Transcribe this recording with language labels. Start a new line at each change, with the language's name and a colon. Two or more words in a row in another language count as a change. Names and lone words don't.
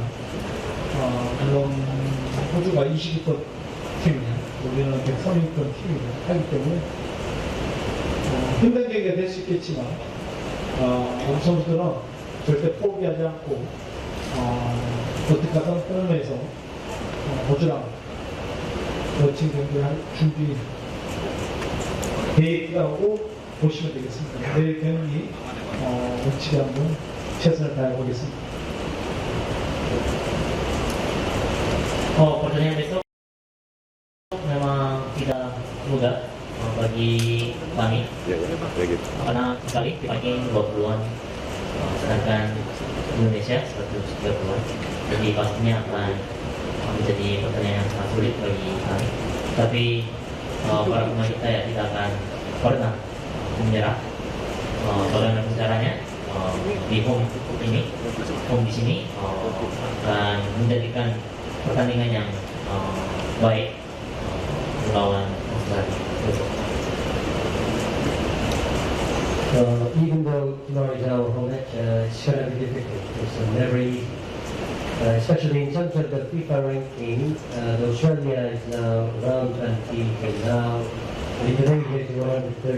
Korean: 물론 호주가 22권 팀이냐, 우리는 130권 팀이고 하기 때문에 힘든 경기가 될 수 있겠지만 우리 선수들은 절대 포기하지 않고 어떻게 하든 끊어내서 호주랑 멋진 경기를 할 준비 계획이라고 보시면 되겠습니다. 내일 경기 멋지게 한번 최선을 다해보겠습니다.
Indonesian: Pertandingan besok memang tidak mudah bagi kami karena sekali dipakai 20-an sedangkan Indonesia 130-an, jadi pastinya akan menjadi pertandingan yang sangat sulit bagi kami. Tapi para pemain kita ya tidak akan pernah menyerah. Bagaimana caranya di home di sini akan menjadikan pertandingan yang baik melawan Australia.
English: Even though tomorrow is our home match, it's going to be difficult. It's never easy. Especially in terms of the FIFA ranking, Australia is now around 20, and now Indonesia is 130.